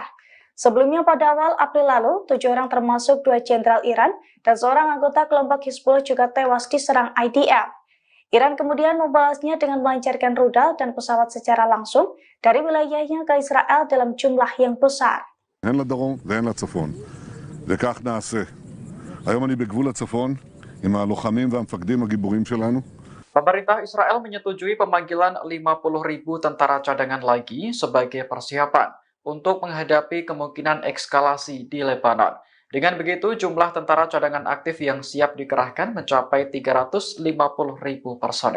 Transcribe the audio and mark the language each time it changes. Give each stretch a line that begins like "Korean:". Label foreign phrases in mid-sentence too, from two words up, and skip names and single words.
Indonesian: Sebelumnya pada awal April lalu, 7 orang termasuk 2 jenderal Iran dan seorang anggota kelompok Hizbullah juga tewas diserang IDF. Iran kemudian membalasnya dengan melancarkan rudal dan pesawat secara langsung dari wilayahnya ke Israel dalam jumlah yang besar.
Hebrew: הן לדרום והן לצפון, וכך נעשה. היום אני בגבול הצפון עם הלוחמים והמפקדים הגיבורים שלנו.
Indonesian: Pemerintah Israel menyetujui pemanggilan 50.000 tentara cadangan lagi sebagai persiapan untuk menghadapi kemungkinan eskalasi di Lebanon. Dengan begitu, jumlah tentara cadangan aktif yang siap dikerahkan mencapai 350.000 personel.